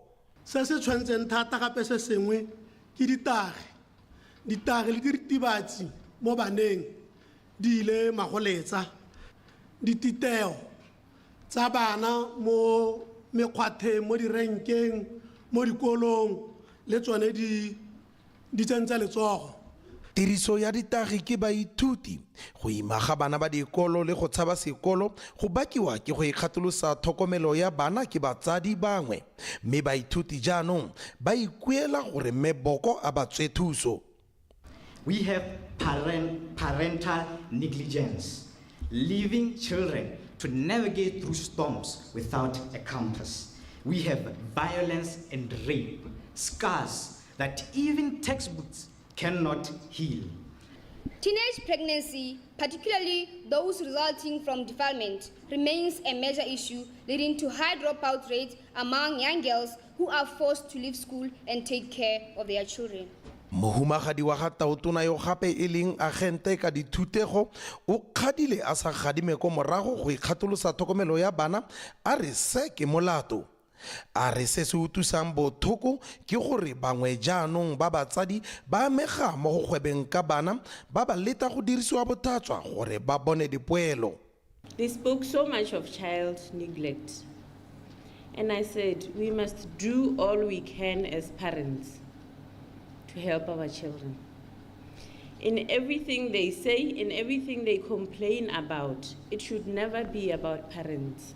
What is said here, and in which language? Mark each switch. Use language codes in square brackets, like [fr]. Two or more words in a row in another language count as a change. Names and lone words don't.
[tn] Se se tshwantseng thata gape se sengwe ke ditagi le diritibatsi mo baneng di ile magoletsa dititeo tsa bana mo mekgwatheng mo direnkeng mo dikolong le tsone di tsentse letsogo. Tiriso ya ditagi ke baithuti go imaga bana ba dikolo le go tshaba sekolo go bakiwa ke go ikgatholosa tlhokomelo ya bana ke batsadi bangwe mme baithuti jaanong ba ikuela gore mme Boko a ba tswe thuso. [en] We have parental negligence, leaving children to navigate through storms without a compass. We have violence and rape, scars that even textbooks cannot heal. Teenage pregnancy, particularly those resulting from defilement, remains a major issue, leading to high dropout rates among young girls who are forced to leave school and take care of their children. [tn] Mohumagadi wa Gatautona yo gape e leng agente ka dithutego o kgadile a sa gadime ko morago go ikgatholosa tlhokomelo ya bana a re se ke molato. A re se se utusang bothoko ke gore bangwe jaanong ba batsadi ba amega mo go gwebeng ka bana ba ba leta go dirisiwa botatswa gore ba bone dipoelo. [en] They spoke so much of child neglect, and I said we must do all we can as parents to help our children. In everything they say, in everything they complain about, it should never be about parents.